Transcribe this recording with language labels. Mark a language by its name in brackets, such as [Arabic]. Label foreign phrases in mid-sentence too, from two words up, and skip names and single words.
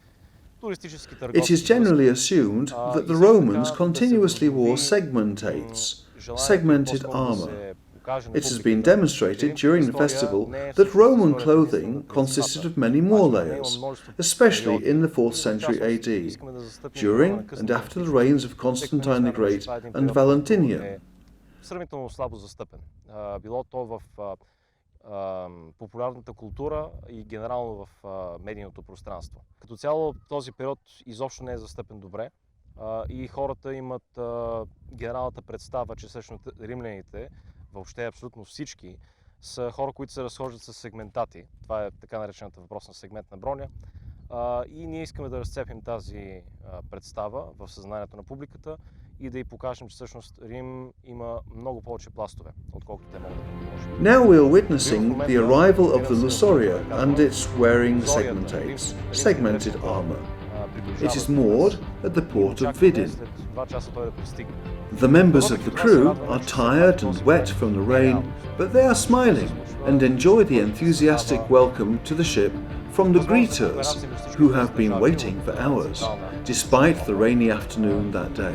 [English] It is generally assumed that the Romans continuously wore segmented armour. It has been demonstrated during the festival that Roman clothing consisted of many more layers, especially in the 4th century AD, during and after the reigns of Constantine the Great and Valentinian. [Bulgarian] Сравнително слабо застъпен. Било то в популярната култура и генерално в медийното пространство. Като цяло този период изобщо не е застъпен добре и хората имат генералната представа, че всъщност римляните, въобще абсолютно всички, са хора, които се разхождат с сегментати. Това е така наречената въпросна сегментна броня. И ние искаме да разцепим тази представа в съзнанието на публиката и да й покажем, че всъщност Рим има много повече пластове, отколкото те могат да предложат. [English] Now we are witnessing the arrival of the Lusoria and its wearing segmented armour. It is moored at the port of Vidin. The members of the crew are tired and wet from the rain, but they are smiling and enjoy the enthusiastic welcome to the ship from the greeters, who have been waiting for hours, despite the rainy afternoon that day.